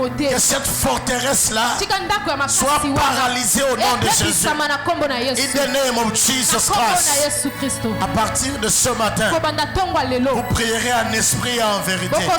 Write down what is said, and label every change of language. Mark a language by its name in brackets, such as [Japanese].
[French] Que cette forteresse-là soit paralysée au nom de Jésus. [English] In the name of Jesus Christ. [French] À partir de ce matin, vous prierez en esprit et en vérité.